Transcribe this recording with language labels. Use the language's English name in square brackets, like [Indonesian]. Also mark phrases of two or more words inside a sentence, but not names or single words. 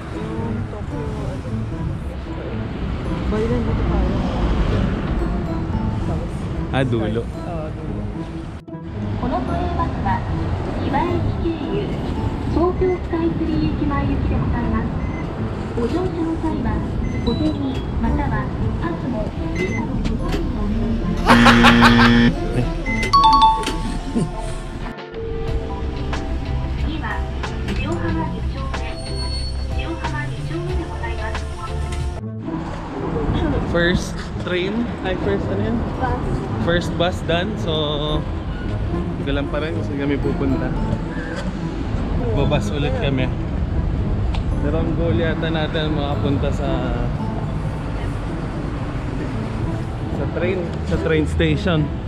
[Filipino] Bayan dito tayo. Ah, dulo. [Japanese] この都営バスは千葉駅経由東京スカイツリー駅前行きでございます。ご乗車の際は小銭またはパスモビザの不在をお願いします。次は塩浜2丁目塩浜2丁目でございます。 [English] First train? [Filipino] Ay, first ano yan? [English] First bus done. [Filipino] So, hindi ko lang pa rin kung saan kami pupunta. Babas ulit kami. Pero ang goal yata natin makapunta sa [English] train station.